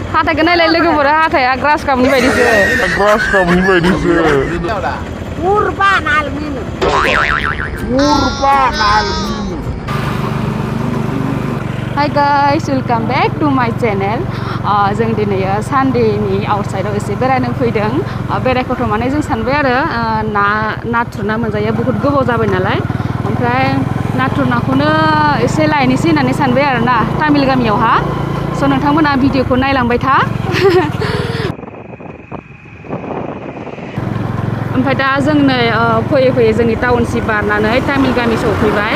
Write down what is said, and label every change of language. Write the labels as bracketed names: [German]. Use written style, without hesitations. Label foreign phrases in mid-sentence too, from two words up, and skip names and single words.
[Bodo] हाथायखौ नायलाय लोगोफोरा हाथाया ग्रास कापनि बायदिसो [English] Urban aluminium. Hi guys, welcome back to my channel. [Bodo] जों दिनै सानडेनि आउटसाइडआव एसे बेरायनो फैदों। बेरायखौथ' माने जों सानबाय आरो नाथुर ना मोनजायो बहुद गोबाव जाबाय नालाय। ओमफ्राय नाथुर नाखौनो एसे लायनोसै होननानै सानबाय आरो ना तामिल गामियावहा। स' नोंथांमोना भिडिअखौ नायलांबाय था। ओमफ्राय दा जों नै फैयै जोंनि टाउनसिप बारनानै तामिल गामि सौफैबाय।